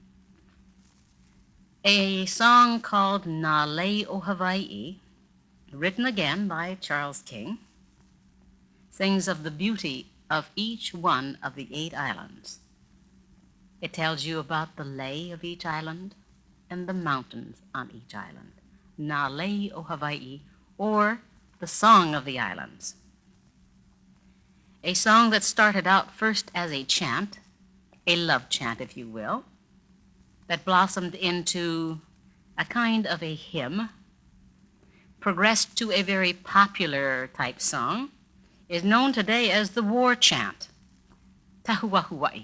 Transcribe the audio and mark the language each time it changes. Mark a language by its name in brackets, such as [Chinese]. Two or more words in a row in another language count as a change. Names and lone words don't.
[English] A song called Na Lei o Hawaii, written again by Charles King, sings of the beauty of each one of the 8 islands. It tells you about the lei of each island and the mountains on each island. Na Lei o Hawaii, or the Song of the Islands. a song that started out first as a chant, a love chant, if you will, that blossomed into a kind of a hymn, progressed to a very popular type song, is known today as the war chant, Tahua Hawaii.